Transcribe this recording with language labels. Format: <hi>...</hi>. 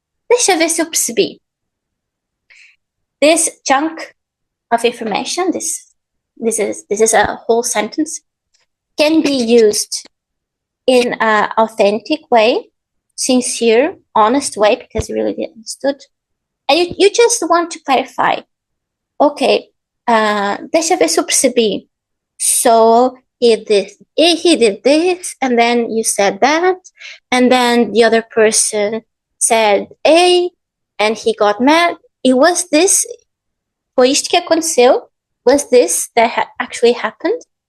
<pt>Deixa ver se eu percebi.</pt> <en>This chunk of information, this is a whole sentence, can be used in an authentic way, sincere, honest way, because you really understood. And you just want to clarify. Okay,</en> <pt>deixa ver se eu percebi.</pt> <en>So he did this, and then you said that, and then the other person said A, and he got mad. It was this,</en> <pt>foi isto que aconteceu,</pt> <en>was this that actually happened.</en>